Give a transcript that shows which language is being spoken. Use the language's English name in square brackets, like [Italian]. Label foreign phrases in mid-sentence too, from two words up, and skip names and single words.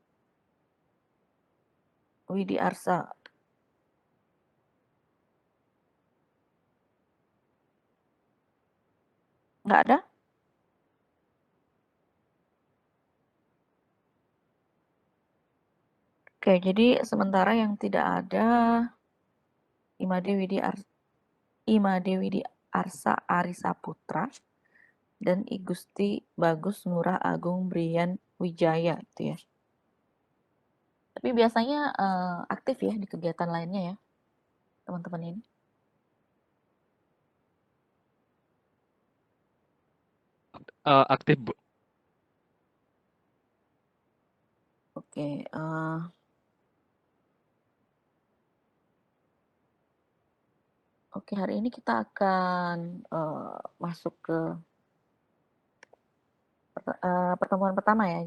[Indonesian] Widi Arsa. Nggak ada? Oke, jadi sementara yang tidak ada Imade Widi Arsa Arisa Putra dan I Gusti Bagus Ngurah Agung Brian Wijaya itu ya. Tapi biasanya aktif ya di kegiatan lainnya ya, teman-teman ini. Aktif, Bu. Oke, oke, hari ini kita akan masuk ke pertemuan pertama ya.